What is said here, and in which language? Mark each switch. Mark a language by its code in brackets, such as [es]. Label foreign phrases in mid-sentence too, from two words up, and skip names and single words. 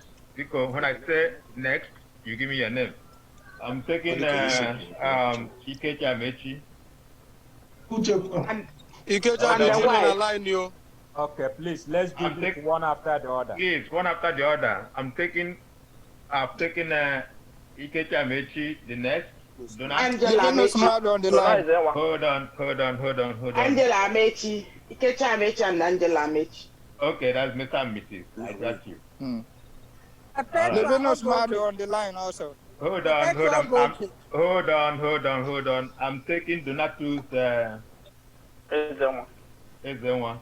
[en] Because when I say next, you give me your name. I'm taking Ikechi Amechi. Ikechi Amechi line you. Okay, please, let's do this one after the other. Yes, one after the other. I've taken Ikechi Amechi, the next. Angela Amechi. Hold on. Angela Amechi. Ikechi Amechi and Angela Amechi. Okay, that's Mr. and Mrs. I got you. Levinos Mado on the line also. Hold on. I'm taking Donatus Ezenwa.